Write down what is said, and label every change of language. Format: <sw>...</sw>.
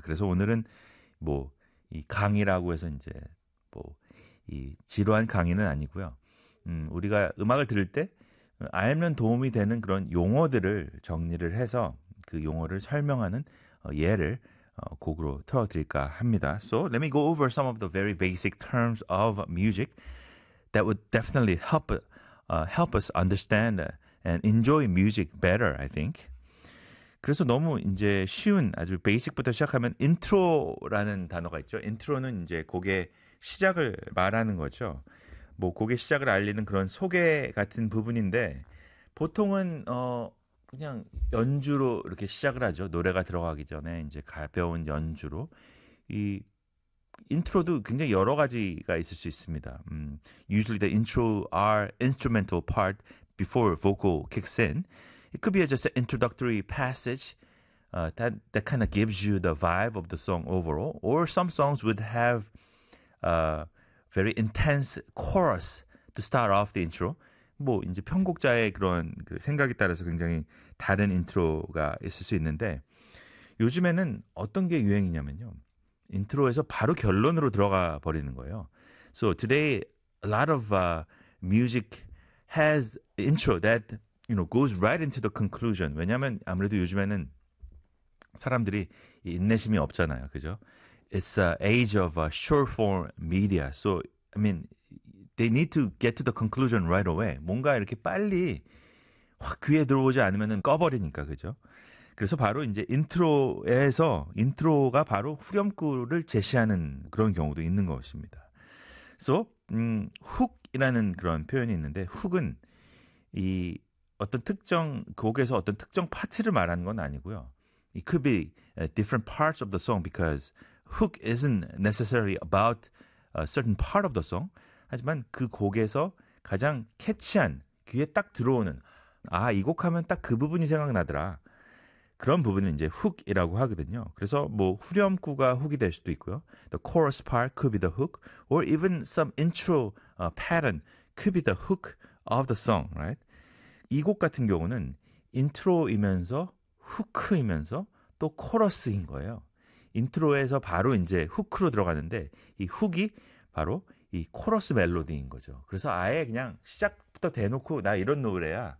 <ko>그래서 오늘은 뭐 이 강의라고 해서 이제 뭐 이 지루한 강의는 아니고요. 우리가 음악을 들을 때 알면 도움이 되는 그런 용어들을 정리를 해서 그 용어를 설명하는 예를 곡으로 틀어드릴까 합니다.</ko> <en>So let me go over some of the very basic terms of music that would definitely help help us understand and enjoy music better, I think.</en> <ko>그래서 너무 이제 쉬운 아주 베이직부터 시작하면 인트로라는 단어가 있죠. 인트로는 이제 곡의 시작을 말하는 거죠. 뭐 곡의 시작을 알리는 그런 소개 같은 부분인데 보통은 그냥 연주로 이렇게 시작을 하죠. 노래가 들어가기 전에 이제 가벼운 연주로 이 인트로도 굉장히 여러 가지가 있을 수 있습니다.</ko> <en>Usually the intro are instrumental part before vocal kicks in. It could be just an introductory passage that kind of gives you the vibe of the song overall. Or some songs would have a very intense chorus to start off the intro.</en> <ko>뭐 이제 편곡자의 그런 그 생각에 따라서 굉장히 다른 인트로가 있을 수 있는데 요즘에는 어떤 게 유행이냐면요. 인트로에서 바로 결론으로 들어가 버리는 거예요.</ko> <en>So today a lot of music has intro that you know, goes right into the conclusion.</en> <ko>왜냐하면 아무래도 요즘에는 사람들이 인내심이 없잖아요. 그죠?</ko> <en>It's an age of short form media. So, I mean, they need to get to the conclusion right away.</en> <ko>뭔가 이렇게 빨리 확 귀에 들어오지 않으면 꺼버리니까, 그죠? 그래서 바로 이제 인트로에서 인트로가 바로 후렴구를 제시하는 그런 경우도 있는 것입니다. So, hook이라는 그런 표현이 있는데, hook은 이 어떤 특정 곡에서 어떤 특정 파트를 말하는 건 아니고요.</ko> <en>It could be different parts of the song because hook isn't necessarily about a certain part of the song.</en> <ko>하지만 그 곡에서 가장 캐치한 귀에 딱 들어오는 아, 이 곡 하면 딱 그 부분이 생각나더라. 그런 부분을 이제 hook이라고 하거든요. 그래서 뭐 후렴구가 hook이 될 수도 있고요.</ko> <en>The chorus part could be the hook or even some intro pattern could be the hook of the song, right?</en> <ko>이 곡 같은 경우는 인트로이면서 후크이면서 또 코러스인 거예요. 인트로에서 바로 이제 후크로 들어가는데 이 훅이 바로 이 코러스 멜로디인 거죠. 그래서 아예 그냥 시작부터 대놓고 나 이런 노래야.</ko>